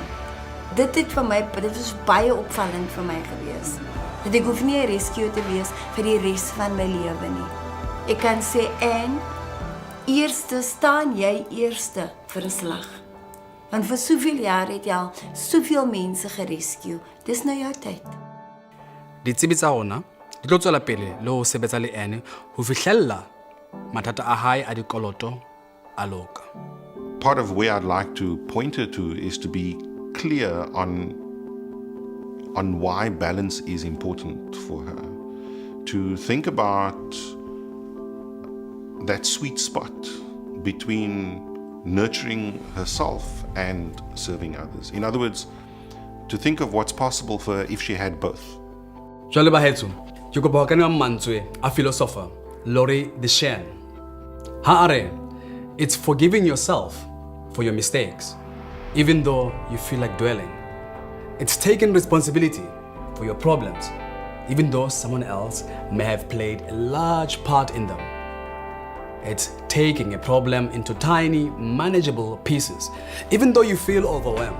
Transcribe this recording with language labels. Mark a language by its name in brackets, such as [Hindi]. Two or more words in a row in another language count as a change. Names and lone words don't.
[Afrikaans] Dit was baie opvallend vir my gewees. Dat ek hoef nie 'n rescue te wees vir die res van my lewe nie. Ek kan sê, Anne, eerste staan jy eerste vir 'n slag. Want vir soveel jare het jy al soveel mense gerescue. Dis nou jou tyd. [Southern Sotho] Ditsebi tsa rona di tlo tswela pele le ho sebetsa le ene ho fihlella mathata a hae a dikoloto a loka. [English] Part of where I'd like to point her to is to be clear on why balance is important for her. To think about that sweet spot between nurturing herself and serving others. In other words, to think of what's possible for her if she had both. [Southern Sotho] Jwale ba hetso, ke kopa ho kenwa mantswe a philosopher Laurie Deschênes. Ha are, [English] it's forgiving yourself for your mistakes, even though you feel like dwelling. It's taking responsibility for your problems, even though someone else may have played a large part in them. It's taking a problem into tiny, manageable pieces, even though you feel overwhelmed.